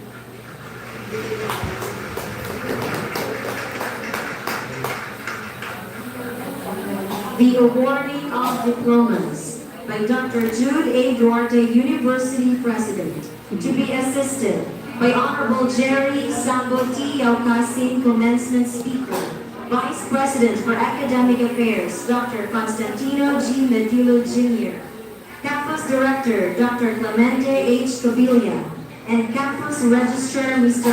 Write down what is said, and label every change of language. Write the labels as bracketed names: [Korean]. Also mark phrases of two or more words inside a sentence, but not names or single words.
[English] The awarding of diplomas by Dr. Jude A. Duarte, University President, to be assisted by Honorable Jerry Sambo T. Yaukasin, Commencement Speaker, Vice President for Academic Affairs, Dr. Constantino G. Medilo Jr., Campus Director, Dr. Clemente H. Cavilla, and Campus Registrar, Mr.